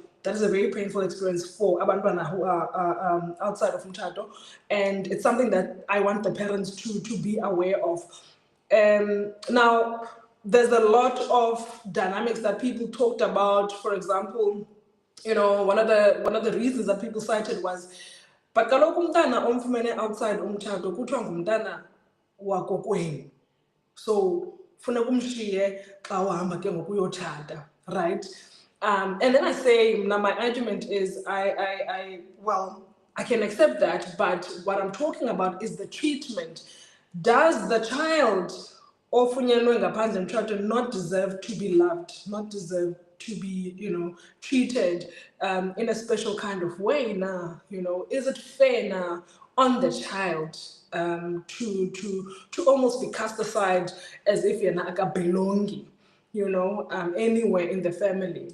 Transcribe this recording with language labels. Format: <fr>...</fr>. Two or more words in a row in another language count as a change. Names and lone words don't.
<en>That is a very painful experience for abantwana who are outside of umchado, and it's something that I want the parents to be aware of. Now, there's a lot of dynamics that people talked about. For example, one of the reasons that people cited was, but</en> <xh>kaloku umntana omfumene outside umtshato kuthiwa ngumntana wakokwenu, so funeka umshiye xa uhamba ke ngokuyotshata,</xh> <en>right? And then I say, now my argument is, I can accept that, but what I'm talking about is the treatment. Does the child</en> <xh>ofunyenwe ngaphandle umtshato</xh> <en>not deserve to be loved, not deserve to be, treated in a special kind of way now? Is it fair now on the child to almost be cast aside as if you're not belonging, anywhere in the family?</en>